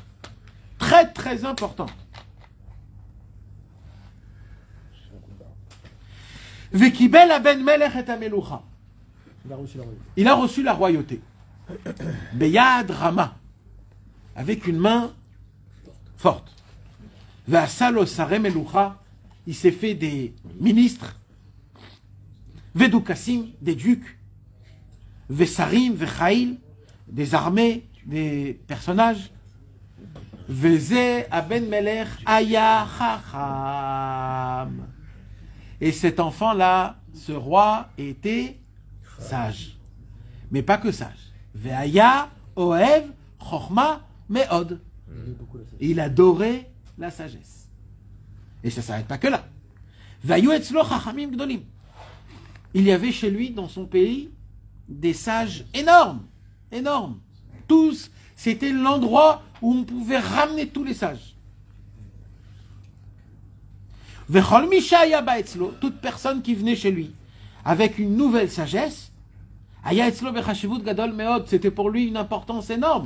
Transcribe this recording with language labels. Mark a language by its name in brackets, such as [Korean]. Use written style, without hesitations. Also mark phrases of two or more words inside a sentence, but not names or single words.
[French] Très très importante. [Hebrew] וקיבל הבן מלך את המלוכה. [French] Il a reçu la royauté. [Hebrew] ביד רמה. [French] Avec une main forte. [Hebrew] ועשה לו שרי מלוכה. [French] Il s'est fait des ministres. Vedukassim, des ducs. [Hebrew] ושרים וחיל, [French] des armées, des personnages. [Hebrew] וזה הבן מלך היה חכם. [French] Et cet enfant-là, ce roi, était sage. Mais pas que sage. [Hebrew] והיה אוהב חכמה מאוד. [French] Il adorait la sagesse. Et ça ne s'arrête pas que là. [Hebrew] והיו אצלו חכמים גדולים. [French] Il y avait chez lui, dans son pays, des sages énormes. Énormes. Tous, c'était l'endroit où on pouvait ramener tous les sages. Toute personne qui venait chez lui avec une nouvelle sagesse, c'était pour lui une importance énorme.